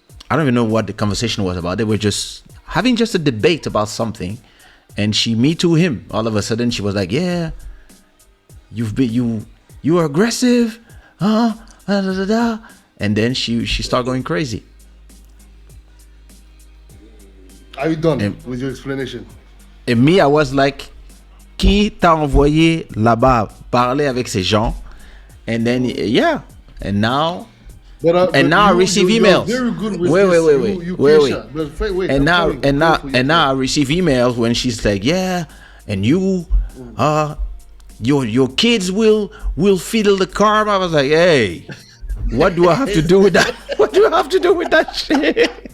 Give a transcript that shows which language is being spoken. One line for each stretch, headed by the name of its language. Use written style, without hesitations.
English: I don't even know what the conversation was about. They were just having a debate about something, and she me too him. All of a sudden, she was like, "Yeah, you are aggressive, huh?" And then she started going crazy. Are you done with your explanation?
French: Et
English: me, I was like,
French: qui t'a envoyé là-bas parler avec ces gens?
English: And then, yeah. And now, I receive emails. Very good with wait. Wait. And now I receive emails when she's like, yeah, and your kids will fiddle the car. I was like, hey, what do I have to do with that? What do I have to do with that shit?